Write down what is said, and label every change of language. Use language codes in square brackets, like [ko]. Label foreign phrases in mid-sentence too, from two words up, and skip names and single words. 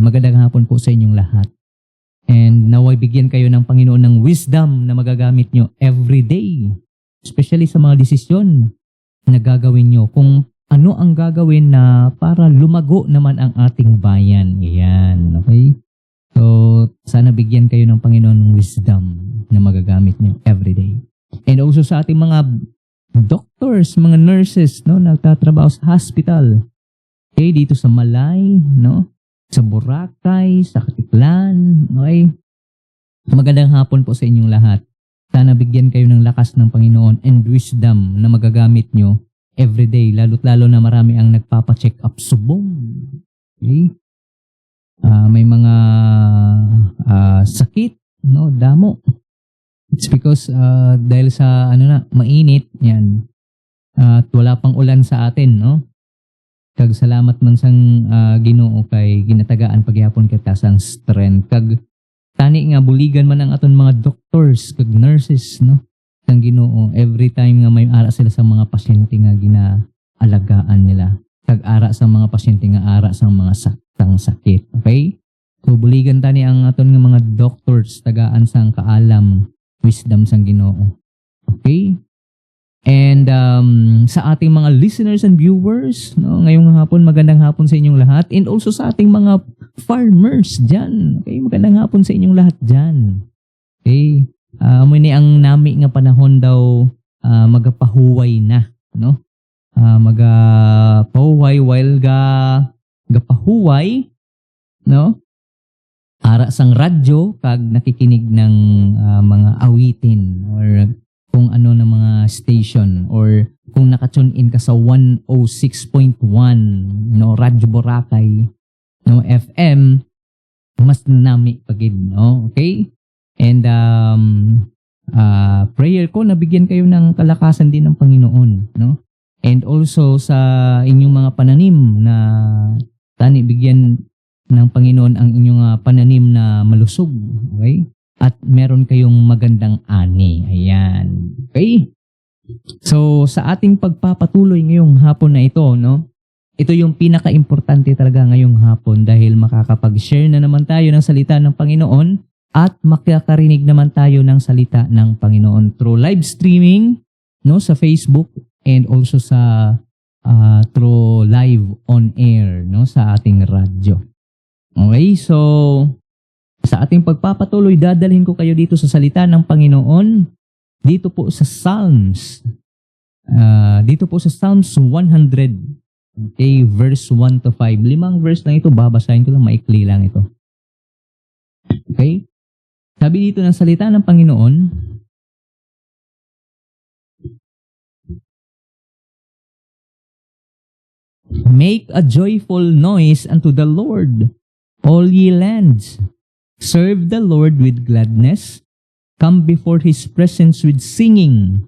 [tl] Magandang hapon po sa inyong lahat. And naway bigyan kayo ng Panginoon ng wisdom na magagamit nyo [en] every day. [tl] Especially sa mga desisyon na gagawin nyo. Kung ano ang gagawin na para lumago naman ang ating bayan. Ayan. Okay? So, sana bigyan kayo ng Panginoon ng wisdom na magagamit nyo [en] every day. And also [tl] sa ating mga doctors, mga nurses, no, nagtatrabaho sa hospital. Okay? Dito sa Malay, no? Sa Boracay, sa Katiklan, okay? Magandang hapon po sa inyong lahat. Sana bigyan kayo ng lakas ng Panginoon and wisdom na magagamit nyo everyday, lalo't lalo na marami ang nagpapa-check up subong. Okay? May mga sakit, no, damo. [en] It's because [tl] dahil sa mainit, yan. At wala pang ulan sa atin, no? [hil] Kag salamat man sang Ginoo kay ginatagaan pagyapon kita sang strength. Kag tani nga buligan man ang aton mga doctors kag nurses, no, sang Ginoo [en] every time [hil] nga may ara sila sa mga pasyente nga ginaalagaan nila. Kag ara sa mga pasyente nga ara sang mga sakit. Okay? So buligan tani ang aton nga mga doctors tagaan sang kaalam, wisdom sang Ginoo. Okay? [tl] And sa ating mga [en] listeners and viewers, [tl] no, ngayong hapon, magandang hapon sa inyong lahat. [en] And also [tl] sa ating mga farmers dyan. Okay, magandang hapon sa inyong lahat dyan. Okay, [hil] muni ang nami nga panahon daw magapahuway na, no? Magapahuway while gapahuway, no? ara sang radyo kag [tl] nakikinig ng mga awitin [hil] or kung ano na mga station or kung naka-tune in ka sa 106.1 no Radyo Boracay no FM, mas nami pagid, no? Okay? [tl] And prayer ko nabigyan kayo ng kalakasan din ng Panginoon, no? [en] And also [tl] sa inyong mga pananim na tani bigyan ng Panginoon ang inyong pananim na malusog, okay? At meron kayong magandang ani. Ayan. Okay? So sa ating pagpapatuloy ngayong hapon na ito, no? Ito yung pinaka-importante talaga ngayong hapon dahil makakapag-share na naman tayo ng salita ng Panginoon at makakarinig naman tayo ng salita ng Panginoon [en] through live streaming, [tl] no, sa Facebook and also sa [en] through live on air, [tl] no, sa ating radyo. Okay, so sa ating pagpapatuloy, dadalhin ko kayo dito sa salita ng Panginoon dito po sa Psalms. Dito po sa Psalms 100. Okay, verse 1 to 5. 5 verse lang ito, babasahin ko lang, maikli lang ito. Okay? Sabi dito ng salita ng Panginoon, [en] make a joyful noise unto the Lord, all ye lands. Serve the Lord with gladness. Come before his presence with singing.